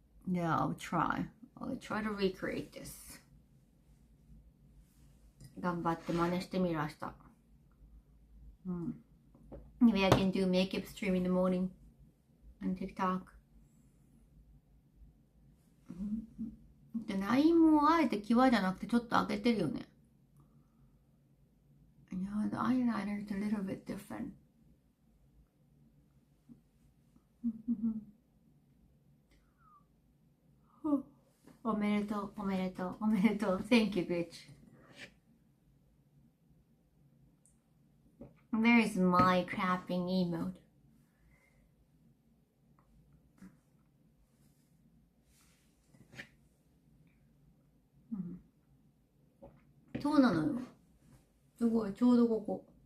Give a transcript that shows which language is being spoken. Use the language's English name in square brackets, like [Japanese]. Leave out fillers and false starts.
[English] Yeah, I'll try to recreate this. [Japanese] 頑張って真似してみました。 [English] Maybe I can do makeup stream in the morning on TikTok. [Japanese] で、ラインもあえて際じゃなくてちょっと開けてるよね。 [English] The eyeliner is a little bit different. [Japanese] おめでとう、おめでとう、おめでとう。 [English] Thank you, bitch. Where is my clapping emote? [Japanese] そうなのよ。すごい、ちょうどここ。